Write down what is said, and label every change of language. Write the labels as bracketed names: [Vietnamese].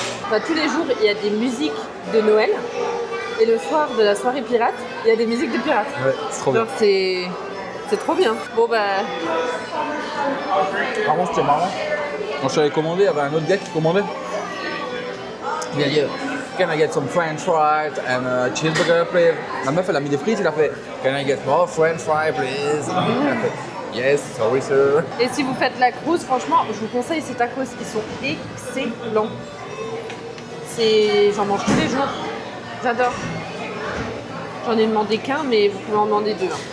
[French] Bah, tous les jours, il y a des musiques de Noël. Et le soir de la soirée pirate, il y a des musiques de pirates. Ouais, c'est trop bien. Donc c'est trop bien. Bon bah, Par contre, c'était marrant. Quand je t'avais commandé, il y avait un autre gars qui commandait. Il a dit [English] can I get some french fries and a cheeseburger, please? [French] La meuf, elle a mis des frites, il a fait, [English] can I get more french fries, please? [French] Elle a fait, [English] yes, sorry, sir. [French] Et si vous faites la cruise, franchement, je vous conseille ces tacos, ils sont excellents. J'en mange tous les jours, j'adore. J'en ai demandé qu'un, mais vous pouvez en demander deux.